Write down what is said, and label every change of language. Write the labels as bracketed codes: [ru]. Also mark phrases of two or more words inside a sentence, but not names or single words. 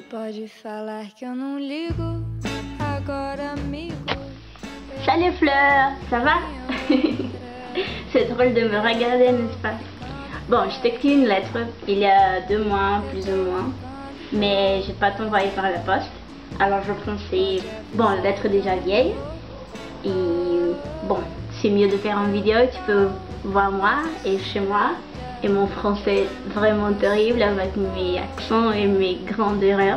[pt] Pode falar que eu não ligo, agora amigo. [fr] Salut Fleur, ça va? C'est drôle de me regarder, n'est-ce pas? Bon, je t'ai écrit une lettre il y a 2 mois, plus ou moins, mais je vais pas t'envoyer par la poste. Alors je pensais, bon, la lettre est déjà vieille, et bon, c'est mieux de faire une vidéo, tu peux voir moi et chez moi, et mon français vraiment terrible avec mes accents et mes grandes erreurs.